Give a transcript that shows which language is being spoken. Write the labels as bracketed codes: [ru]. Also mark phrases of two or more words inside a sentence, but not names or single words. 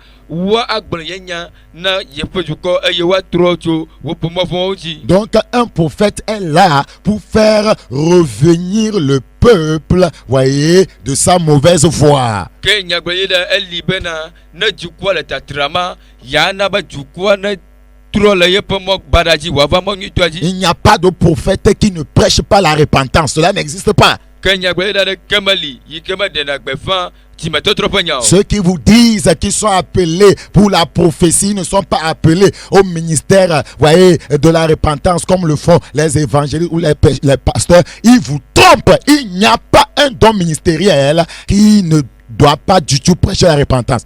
[ee] wa agbɔn yɛ nya na yeƒe dukɔ eye wa trɔ tso wo pomɔfɔwo dzi. [fr] Donc un prophète est là pour faire revenir le peuple, voyez, de sa mauvaise voie. [ee] Ke nyagblɔyi ɖe eli bena ne dukɔa le tatrama ya na be dukɔa ne trɔ le yeƒe mɔ baɖa dzi wòava mɔ nyuitɔa dzi. [fr] Il n'y a pas de prophète qui ne prêche pas la repentance. Cela n'existe pas. [ee] Ke nyagblɔyi ɖe kemeli yi ke me ɖena gbeƒã dzimetɔtrɔ ƒe nya o. [fr] Ceux qui vous disent qu'ils sont appelés pour la prophétie ne sont pas appelés au ministère, voyez, de la repentance comme le font les évangélistes ou les pasteurs. Ils vous trompent. Il n'y a pas un don ministériel qui ne doit pas du tout prêcher la repentance.